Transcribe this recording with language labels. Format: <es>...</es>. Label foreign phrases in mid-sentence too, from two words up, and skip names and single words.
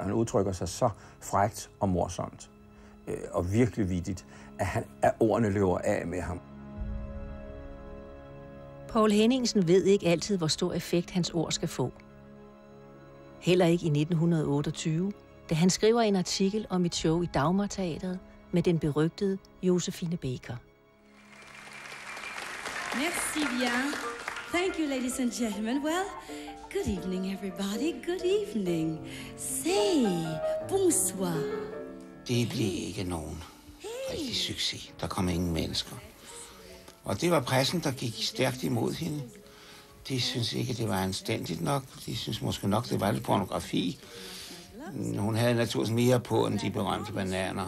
<da>Han udtrykker sig så frækt og morsomt og virkelig vittigt, at ordene løber af med ham. Poul Henningsen ved ikke altid, hvor stor effekt hans ord skal få. Heller ikke i 1928, da han skriver en artikel om et show i Dagmarteatret med den berygtede Josephine Baker.</da> <fr>Merci bien.</fr> <en>Thank you, ladies and gentlemen. Well, good evening, everybody. Good evening. Say, bonsoir.</en> <da>Det blev ikke nogen rigtig succes. Der kom ingen mennesker. Og det var pressen, der gik stærkt imod hende. De synes ikke, det var anstændigt nok. De synes måske nok, det var lidt pornografi. Hun havde naturligvis mere på end de berømte bananer.</da>